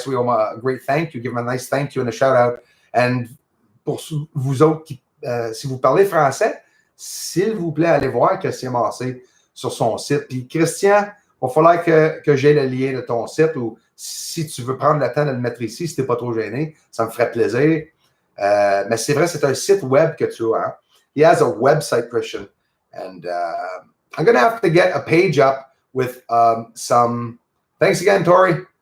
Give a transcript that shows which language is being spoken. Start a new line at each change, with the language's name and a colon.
English: So we owe him a great thank you. Give him a nice thank you and a shout out.
French: And pour vous autres qui, si vous parlez français, s'il vous plaît, allez voir Christian Massé sur son site. Puis Christian, il va falloir que j'ai le lien de ton site ou si tu veux prendre le temps de le mettre ici, si tu n'es pas trop gêné, ça me ferait plaisir. Mais c'est vrai, c'est un site web que tu as. Hein?
English: He has a website, Christian. And I'm going to have to get a page up with some... Thanks again, Tori.